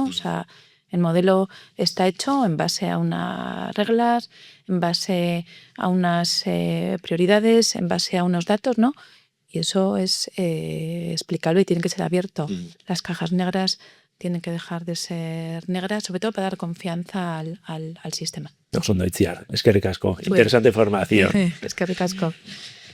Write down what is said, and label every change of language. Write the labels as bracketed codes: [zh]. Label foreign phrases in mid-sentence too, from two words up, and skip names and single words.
[es] O sea, el modelo está hecho en base a unas reglas, en base a unas prioridades, en base a unos datos, ¿no? Y eso es explicable y tiene que ser abierto. Las cajas negras tienen que dejar de ser negras, sobre todo para dar confianza al sistema. [eu] Oso ondo, Itziar. Eskerrik asko. [es] Interesante información. [eu] Eskerrik asko.